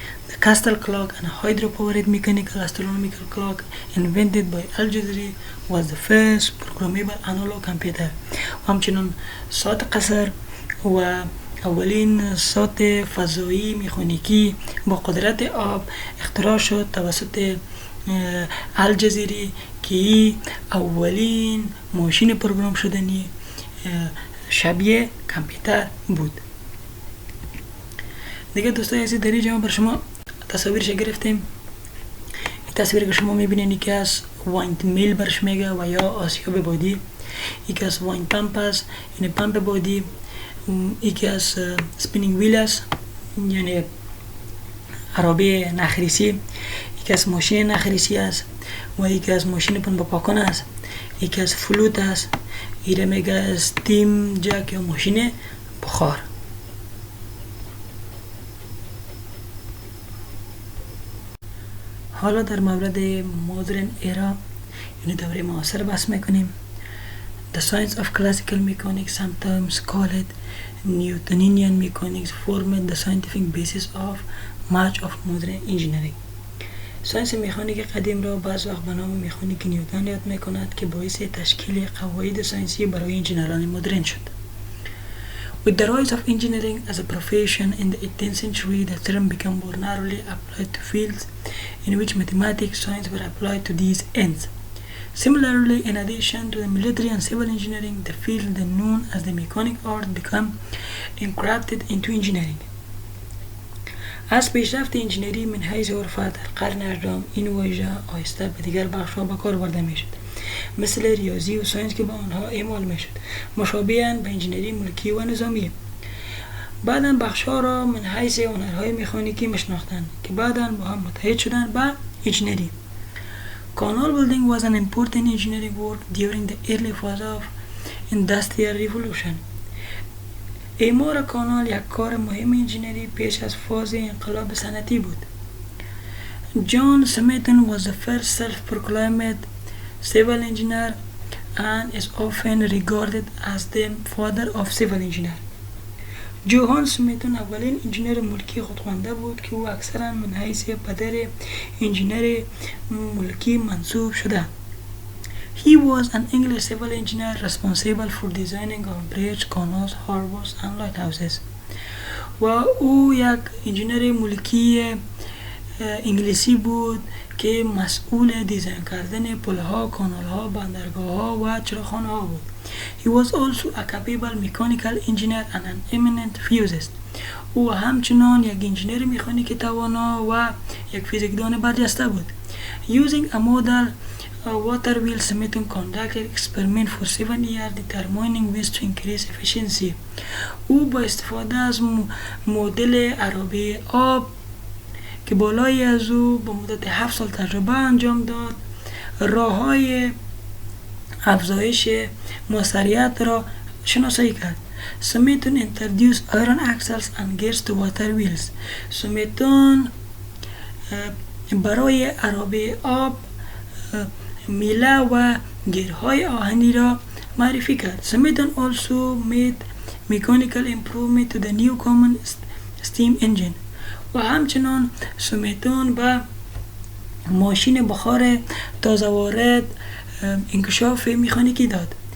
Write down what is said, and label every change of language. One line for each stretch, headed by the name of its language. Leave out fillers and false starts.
English: The castle clock and hydro-powered mechanical astronomical clock invented by Al-Jazari was the first programmable analog computer.
Persian: همچنین ساعت قصر و اولین ساعت فضایی مکانیکی با قدرت آب اختراع شد توسط الجزیری که اولین ماشین پروگرام شدنی شبیه کامپیوتر بود. دیگه دوستای عزیز در اینجا بر شما تصاویرش گرفتیم. این تصویر که شما میبینید یکی از
English: windmill
Persian: برش میگه و یا آسیاب بادی، یکی از
English: wind pump
Persian: است یعنی پمپ بادی، یکی از
English: spinning wheel
Persian: است یعنی عربی نخریسی، یکی از ماشین نخریسی است و یکی از ماشین پنبه پاکان است، یکی از فلوت است، ایره میگه
English: steam jack
Persian: یا ماشین بخار. حالا در مورد
English: modern era
Persian: یعنی دوره معاصر بحث میکنیم.
English: The science of classical mechanics, sometimes called Newtonian mechanics, formed the scientific basis of much of modern engineering.
Persian: ساینس مکانیک قدیم را بعض وقت به نام مکانیک نیوتن یاد میکند که باعث تشکیل قواعد ساینسی برای انجینران مدرن شد.
English: With the rise of engineering as a profession in the 18th century, the term became more narrowly applied to fields in which mathematics science were applied to these ends. Similarly, in addition to the military and civil engineering, the field then known as the mechanic art became incorporated into engineering.
Persian: از پیشرفت انجینری من حیث عرف در قرن 18 این واژه آهسته به دیگر بخش‌ها به کار برده میشد، مثل ریاضی و ساینس که با آنها اعمال میشد، مشابهاً به انجینری ملکی و نظامی. بعداً بخش‌ها را من حیث هنرهای مکانیکی میشناختند که بعداً با هم متحد شدند به انجینری.
English: Canal building was an important engineering work during the early phase of industrial revolution.
Persian: اعمار کانال یک کار مهم انجینری پیش از فاز انقلاب صنعتی بود.
English: John Smithson was the first self-proclaimed civil engineer and is often regarded as the father of civil engineer.
Persian: جوهان سمیتون اولین انجینر ملکی خودخوانده بود که او اکثرا من حیث پدر انجینر ملکی منصوب شده.
English: He was an English civil engineer responsible for designing of bridges, canals, harbors and lighthouses.
Persian: و او یک انجینر ملکی انگلیسی بود که مسئول دیزاین کردن پلها، کانالها، بندرگاه‌ها و چراغخانه‌ها بود.
English: He was also a capable mechanical engineer and an eminent physicist.
Persian: او همچنان یک انجینر مکانیکی توانا و یک فیزیکدان برجسته بود.
English: Using a model water wheel Smithson conducted experiment for 7 years determining ways to increase efficiency.
Persian: او با استفاده از مدل عرابه آب که بالای از او با مدت 7 سال تجربه انجام داد، راه‌های افزایش موثریت را شناسایی کرد.
English: Smithson introduced iron axles and gears to water wheels.
Persian: Smithson برای عرابه آب میله و گیرهای آهنی را معرفی کرد.
English: Smithson also made mechanical improvement to the new common steam engine.
Persian: و همچنان سمیتون به ماشین بخار تازه وارد انکشاف مکانیکی داد.